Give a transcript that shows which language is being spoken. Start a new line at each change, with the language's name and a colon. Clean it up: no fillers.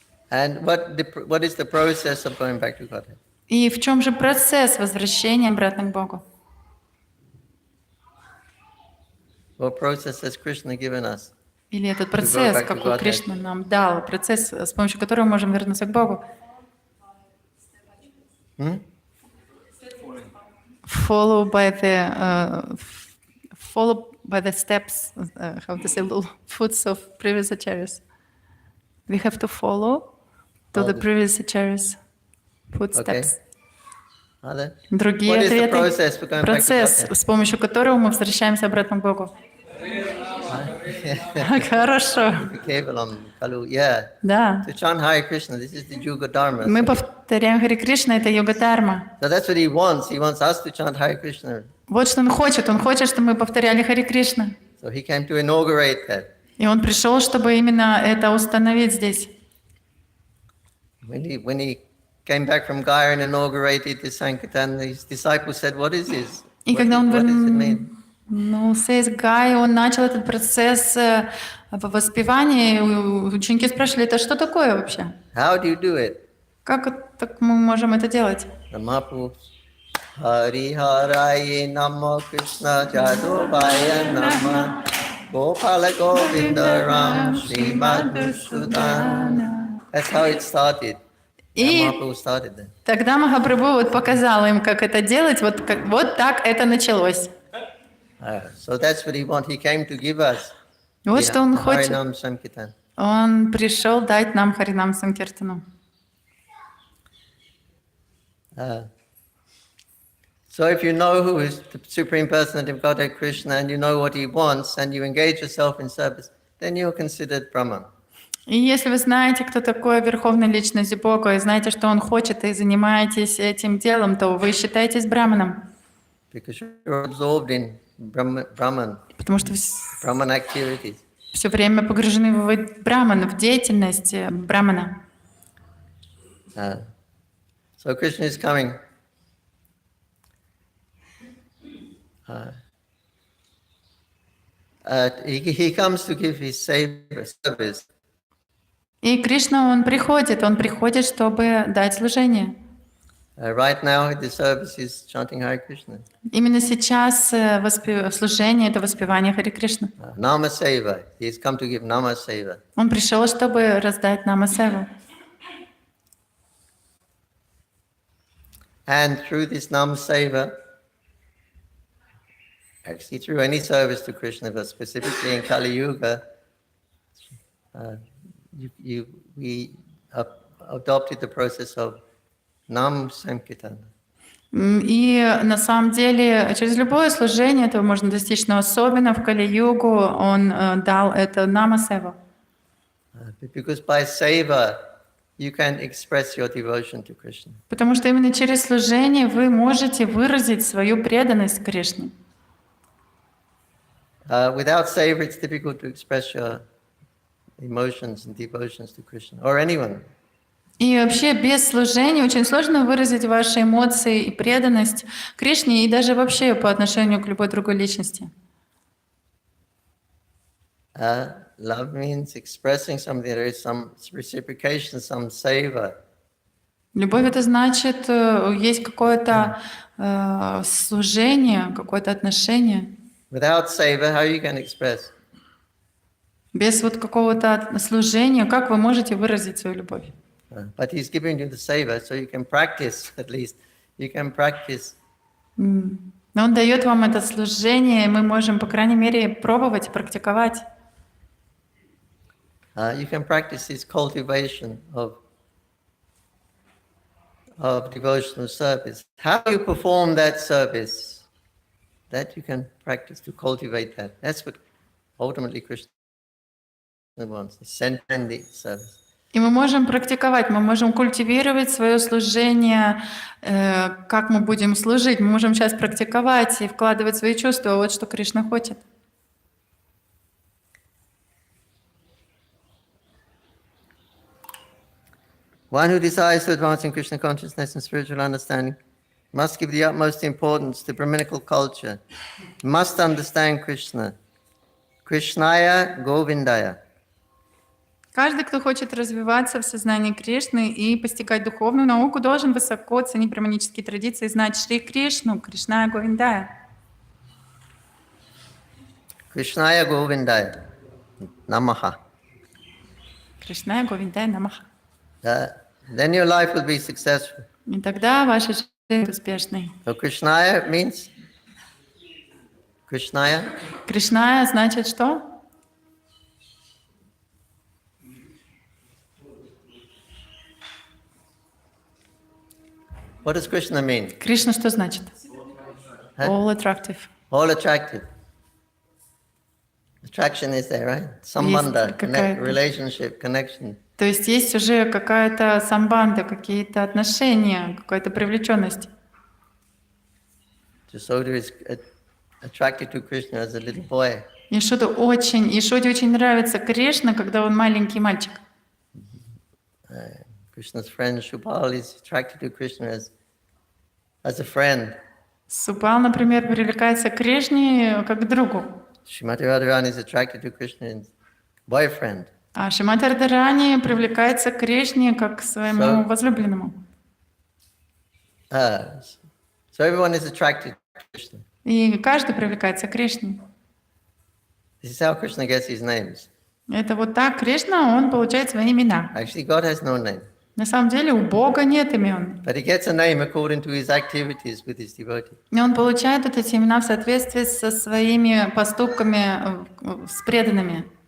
English: And what is the process of going back to Godhead?
Russian: И в чем же процесс возвращения обратно к Богу?
English: What process has Krishna given us?
Russian: Или этот процесс, какой Кришна нам дал, процесс, с помощью которого мы можем вернуться к Богу?
English: Follow by the steps, how to say, little footsteps of previous acharyas. We have to follow to the previous acharyas' footsteps. Okay.
Russian: Другие
English: What is the
Russian: ответы.
English: process for going back to
Russian: Процесс,
English: Godhead?
Russian: с помощью которого мы возвращаемся обратно к Богу. Хорошо. Kevalam, Kalu, yeah. Да.
English: To chant Hare Krishna, this is the Yuga Dharma.
Russian: Мы повторяем Хари Кришна, это йога-дharma.
English: So that's what he wants. He wants us to chant Hare Krishna.
Russian: Вот что он хочет. Он хочет, чтобы мы повторяли Хари Кришна.
English: So he came to inaugurate that.
Russian: И он пришел, чтобы именно это установить здесь.
English: When he came back from Gaya and inaugurated the Sankirtan, his disciples said, "What is this?
Russian: И когда он
English: What does it mean?"
Russian: с Гай, он начал этот процесс воспевания, и ученики спрашивали, это что такое вообще?
English: How do you do it?
Russian: Как так мы можем это делать?
Sanskrit: Namapu Hari Haraye Namo Krishna Jadovaya Nama Gopala Govinda Ram Shrimad Bhagavatam.
English: That's how it started.
Russian: И
English: Mahaprabhu started that.
Russian: тогда Махапрабху вот показал им, как это делать, вот так это началось.
English: So that's what he wanted. He came to give us
Russian: Вот что он хочет.
English: Harinam Sankirtan.
Russian: Он пришел дать нам Харинам Санкиртану.
English: So if you know who is the Supreme Personality of Godhead Krishna and you know what he wants and you engage yourself in service, then you're considered Brahman.
Russian: И если вы знаете, кто такой Верховная Личность Бога, и знаете, что Он хочет, и занимаетесь этим делом, то вы считаетесь браманом.
English: Because you're absorbed in Brahman,
Russian: Потому что
English: Brahman activities.
Russian: все время погружены в браман, в деятельность брамана.
English: So Krishna is coming. He comes to give his service.
Russian: И Кришна, Он приходит, чтобы дать служение.
English: Right now, the service is chanting Hare Krishna.
Russian: Именно сейчас служение — это воспевание Хари Кришна.
Sanskrit: Nama Seva.
English: He's come to give Nama Seva.
Russian: Он пришел, чтобы раздать Нама-севу.
English: And through this Nama Seva, actually through any service to Krishna, but specifically in Kali Yuga, we adopted the process of Nam Sankirtan.
Russian: И на самом деле через любое служение этого можно достичь, но особенно в Кали-югу он дал это намасеву.
English: Because by seva, you can express your devotion to Krishna.
Russian: Потому что именно через служение вы можете выразить свою преданность Кришне.
English: Without seva, it's difficult to express your emotions and devotions to Krishna or anyone.
Russian: И вообще без служения очень сложно выразить ваши эмоции и преданность Кришне и даже вообще по отношению к любой другой личности.
English: Love means expressing something, there is some reciprocation, some seva.
Russian: Любовь это значит, есть какое-то служение, какое-то отношение.
English: Without seva, how you can express?
Russian: Без вот какого-то служения, как вы можете выразить свою любовь?
English: But he's giving you the seva, so you can practice at least. You can practice.
Russian: Но он дает вам это служение, и мы можем, по крайней мере, пробовать, практиковать.
English: You can practice this cultivation of devotional service. How you perform that service, that you can practice to cultivate that. That's what ultimately Krishna wants, the sending service.
Russian: И мы можем практиковать, мы можем культивировать свое служение, как мы будем служить. Мы можем сейчас практиковать и вкладывать свои чувства. Вот что Кришна хочет.
English: One who desires to advance in Krishna consciousness and spiritual understanding must give the utmost importance to Brahminical culture, must understand Krishna.
Sanskrit: Krishnaya Govindaya.
Russian: Каждый, кто хочет развиваться в сознании Кришны и постигать духовную науку, должен высоко ценить браманические традиции и знать Шри Кришну, Кришная Говиндая.
Sanskrit: Krishnaya Govindaya Namaha.
Russian: Кришная Говиндая Намаха.
English: Then your life will be successful.
Russian: И тогда ваша жизнь будет успешной.
English: So Krishnaya means? Krishnaya?
Russian: Кришная значит что?
English: What does Krishna mean?
Russian: Кришна что значит?
English: All attractive. All attractive. Attraction is there, right? Sambandha, relationship, connection.
Russian: То есть есть уже какая-то самбанда, какие-то отношения, какая-то привлеченность.
English: Yashoda is attracted to Krishna as a little boy.
Russian: Йшоде очень нравится Кришна, когда он маленький мальчик.
English: Krishna's friend Shubal is attracted to Krishna as a friend.
Russian: Супал, например, привлекается к Кришне как к другу.
English: Shrimati Radharani is attracted to Krishna as boyfriend.
Russian: А Шримад Радхарани привлекается к Кришне как к своему возлюбленному.
English: So everyone is attracted to Krishna.
Russian: И каждый привлекается к Кришне.
English: This is how Krishna gets his names.
Russian: Это вот так Кришна, он получает свои имена.
English: Actually, God has no name.
Russian: На самом деле у Бога нет имен.
English: But he gets a name according to his activities with his devotees.
Russian: И он получает вот эти имена в соответствии со своими поступками с преданными.